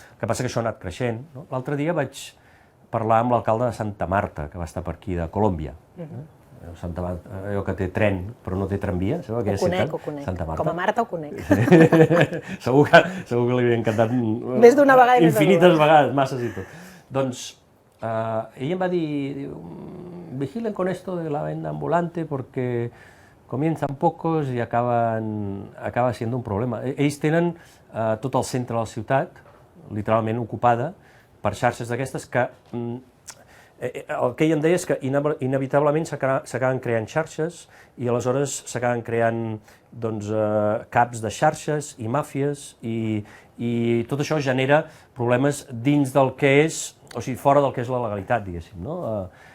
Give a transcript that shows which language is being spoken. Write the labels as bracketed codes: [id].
[ca] El que passa que això ha anat creixent. L'altre dia vaig parlar amb l'alcalde de Santa Marta, que va estar per aquí, de Colòmbia. Santa Marta, allò que té tren, però no té tramvia. Ho conec. Com a Marta ho conec. Segur que li havia encantat més d'una vegada. Infinites vegades, masses i tot. Doncs ell em va dir, [es] vigilen con esto de la venda ambulante porque comienzan pocos y acaba siendo un problema. [ca] Ells tenen tot el centre de la ciutat, literalment ocupada, per xarxes d'aquestes que... El que ell em deia és que inevitablement s'acaben creant xarxes i aleshores s'acaben creant caps de xarxes i màfies i tot això genera problemes dins del que és, o sigui, fora del que és la legalitat, diguéssim, no?